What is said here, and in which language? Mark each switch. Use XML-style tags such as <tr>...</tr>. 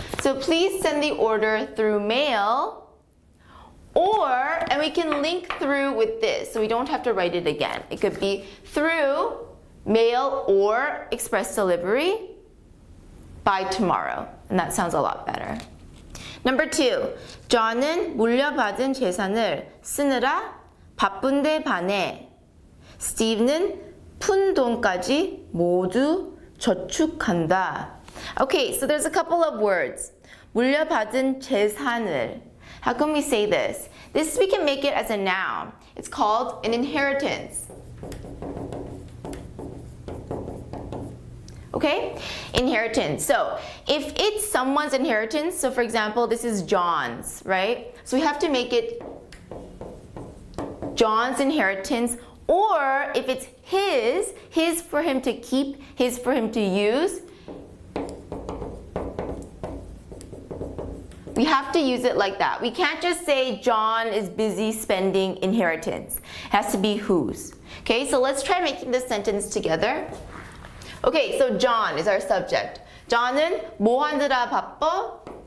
<en>So please send the order through mail, and we can link through with this, so we don't have to write it again. It could be through mail or express delivery by tomorrow, and that sounds a lot better. Number 2,</en> <ko>저는 물려받은 재산을 쓰느라 바쁜데 반해 스티브는 푼 돈까지 모두 저축한다.</ko> <en>Okay, so there's a couple of words.</en> <ko>물려받은 재산을.</ko> <en>How can we say this? This we can make it as a noun. It's called an inheritance. Okay? Inheritance. So if it's someone's inheritance, so for example, this is John's, right? So we have to make it John's inheritance. Or if it's his for him to keep, his for him to use, we have to use it like that. We can't just say John is busy spending inheritance. It has to be whose. Okay, so let's try making this sentence together. Okay, so John is our subject.</en> <ko>John은 뭐 하느라 바빠?</ko>